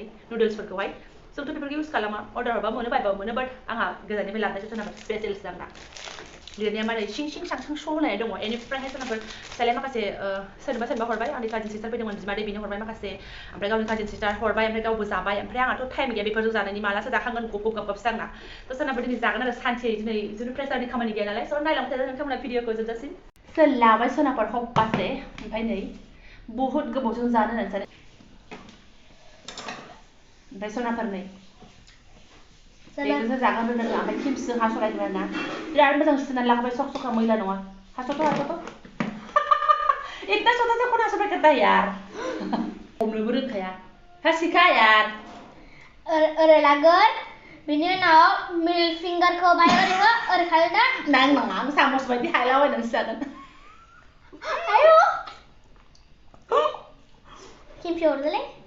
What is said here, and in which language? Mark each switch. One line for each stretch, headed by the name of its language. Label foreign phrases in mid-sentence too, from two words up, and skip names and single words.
Bodo: नुडल्सफोरखौहाय जोंथ' बेफोरखौ इउज खालामा अर्डार हरबा मोनो बायबाबो मोनो बाट आंहा गोजाननिफ्राय लाबोनायसो सोनाफोर स्पेशेलसो आंना लिरनाया मारै सिं सांसां श' होनाय दङ बेनिफ्रायहाय सोनाफोर फिसालाया माखासे सोरनोबा हरबाय आंनि काजिन सिस्टार फैदोंमोन बिमादै बेनो हरबाय माखासे ओमफ्राय गावनि काजिन सिस्टार हरबाय ओमफ्राय गावबो जाबाय ओमफ्राय आंहाथ' टाइम गैया बेफोरजों जानायनि मालासो जाखांगोन गब गाबगाबसो आंना थ' सोनाफोर दिनै जागोन आरो सानसे दिनै जेबो प्रेसारनि खामानि गैया नालाय स' नायलांबाय थादों नोंथांमोना भिडिअखौ जोबजासिम सोलाबाय सोनाफोर हप्पासे ओमफ्राय नै बहुत गोबावजों जानो होननानै सानो ओमफ्राय सोनाफोर नै बेखौसो जागोन रोंदों ओमफ्राय खेमसिजों हास'लायदों आरोना बिराद मोजां सुनानै लाखाबाय सखा मैला नङा हास'थ'
Hindi: इतना छोटा सा कौन
Bodo: हास'बाय
Hindi: करता है यार
Bodo: हमनोबो रोंखाया हासिखा यार ओरै लागोन बिनि उनाव मिडल फिंगारखौ बाहाय ओरै खालामो ना नङा आं सामस बायदि हायलाबायनानैसो जागोन आयौ खेमसि हरदोलै